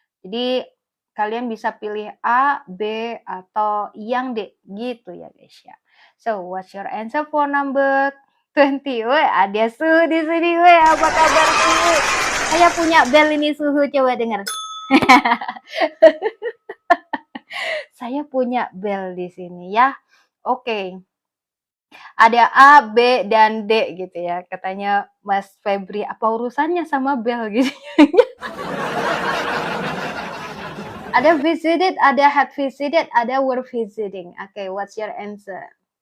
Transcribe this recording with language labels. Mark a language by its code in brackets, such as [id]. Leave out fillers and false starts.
[id] Jadi kalian bisa pilih A, B, atau yang D gitu ya guys ya. [en] So, what's your answer for number 20? [id] Weh, ada Suhu di sini. Weh, apa kabar Suhu? Saya punya bel ini Suhu, coba dengar. Saya punya bel di sini ya. Oke. Ada A, B, dan D gitu ya. Katanya Mas Febri, apa urusannya sama bel gitu. Ada visited, ada had visited, ada were visiting. [en] Oke, what's your answer?